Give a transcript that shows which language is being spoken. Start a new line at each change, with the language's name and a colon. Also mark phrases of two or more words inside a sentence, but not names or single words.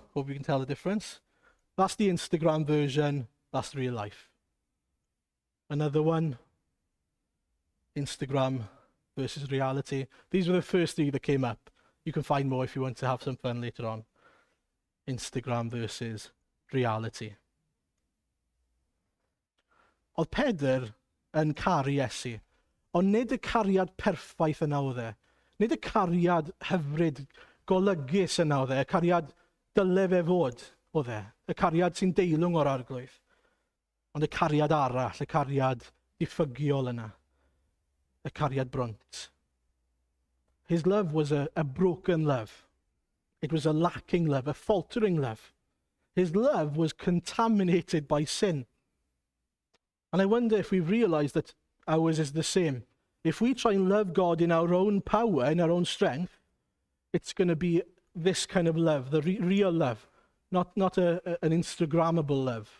English: Hope you can tell the difference. That's the Instagram version. That's real life. Another one. Instagram versus reality. These were the first 3 that came up. You can find more if you want to have some fun later on. Instagram versus reality.
Welsh: Oedd Pedr yn caru Iesu. Ond nid y cariad perffaith yna oedd e. Nid y cariad hyfryd, golygus yna oedd e. Y cariad dyle fe fod oedd e. Y cariad sy'n deilwng o'r arglwydd. Ond y cariad arall, y cariad diffygiol yna. Y cariad bront.
English: His love was a broken love. It was a lacking love, a faltering love. His love was contaminated by sin. And I wonder if we realize that ours is the same. If we try and love God in our own power, in our own strength, it's going to be this kind of love, the real love, not an Instagrammable love.